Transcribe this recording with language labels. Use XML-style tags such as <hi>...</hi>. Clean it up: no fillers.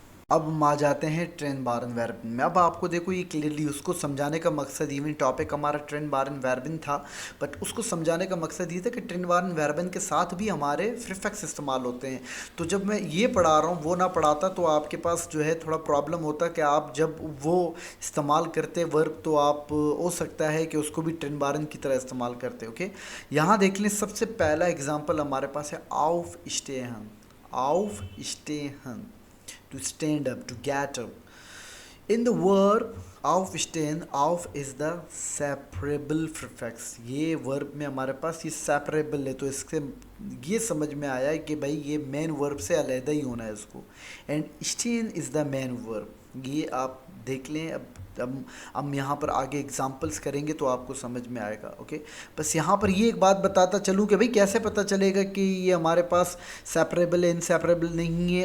<hi>अब हम आ जाते हैं ट्रेन बारन वर्बन में। अब आपको देखो ये क्लियरली उसको समझाने का मकसद, इवन टॉपिक हमारा ट्रेन बारन वर्बन था, बट उसको समझाने का मकसद ये था कि ट्रेन बारन वर्बन के साथ भी हमारे प्रीफिक्स इस्तेमाल होते हैं। तो जब मैं ये पढ़ा रहा हूँ वो ना पढ़ाता तो आपके पास जो है थोड़ा प्रॉब्लम होता कि आप जब वो इस्तेमाल करते वर्ब तो आप हो सकता है कि उसको भी ट्रेन बारन की तरह इस्तेमाल करते। ओके, यहाँ देख लें, सबसे पहला एग्जाम्पल हमारे पास है of स्टेहन।</hi> <en>ऑफ स्टेहन, to stand up, to get up. In the verb aufstehen, auf is the separable prefix।</en> <hi>ये वर्ब में हमारे पास ये सेपरेबल है, तो इससे ये समझ में आया है कि भाई ये मेन वर्ब से अलहदा ही होना है इसको।</hi> <en>and स्टेन is the main verb,</en> <hi>ये आप देख लें। अब हम यहाँ पर आगे एग्जांपल्स करेंगे तो आपको समझ में आएगा। ओके, बस यहाँ पर ये एक बात बताता चलूँ कि भाई कैसे पता चलेगा कि ये हमारे पास सेपरेबल है, इनसेपरेबल नहीं है।</hi>